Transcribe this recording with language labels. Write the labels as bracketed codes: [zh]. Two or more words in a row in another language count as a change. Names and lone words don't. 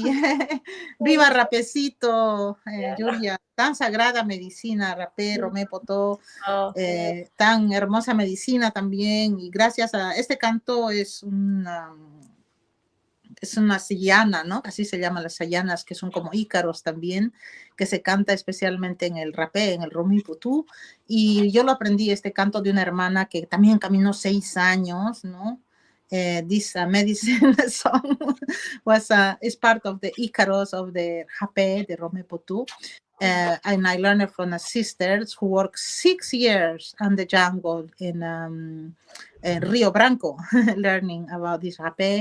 [es] Viva Rapecito, Julia. Tan sagrada medicina, rapé, romé, potó. Tan hermosa medicina también. Y gracias a este canto, es es una sayana, ¿no? Así se llaman las sayanas, que son como ícaros también, que se canta especialmente en el rapé, en el rumiputú. Y yo lo aprendí, este canto, de una hermana que también caminó 6 años, ¿no? [en] This medicine song is part of the Icaros of the rapé, the rumiputú. And I learned it from a sister who worked 6 years on the jungle in Rio Branco, learning about this rapé.